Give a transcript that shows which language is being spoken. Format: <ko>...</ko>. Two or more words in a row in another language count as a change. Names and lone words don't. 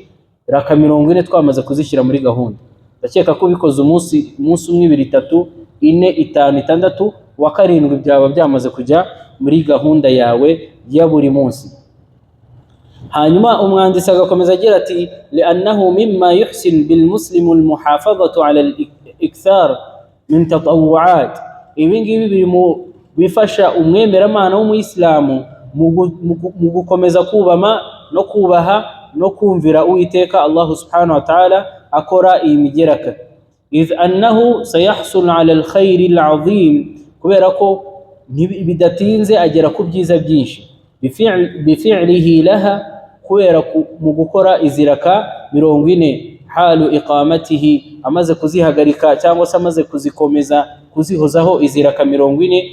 <rw>Raka 40 twamaze kuzishyira muri gahunda. Ndakeka ko bikoze umunsi 1, 2, 3, 4, 5, 6, wa karindwi byaba byamaze kujya muri gahunda yawe ya buri munsi. Hanyuma umwanditsi agakomeza agira ati,</rw> <ar>لأنه مما يحسن بالمسلم المحافظة على الإكثار من التطوعات,</ar> <rw>ibi ngibi biri mu bifasha umwemeramana w'umuyisilamu mu gukomeza kubama no kubaha no kumvira Uwiteka Allah</rw> <ar>سبحانه وتعالى</ar> <rw>akora iyi migeraka.</rw> <ar>إذ أنه سيحصل على الخير العظيم,</ar> <rw>kubera ko bidatinze agera ku byiza byinshi.</rw> <ar>بفعله لها,</ar> <rw>kubera mu gukora iziraka 40,</rw> <ar>حال إقامته,</ar> <rw>amaze kuzihagarika cyangwa se amaze kuzikomeza kuzihozaho iziraka 40.</rw>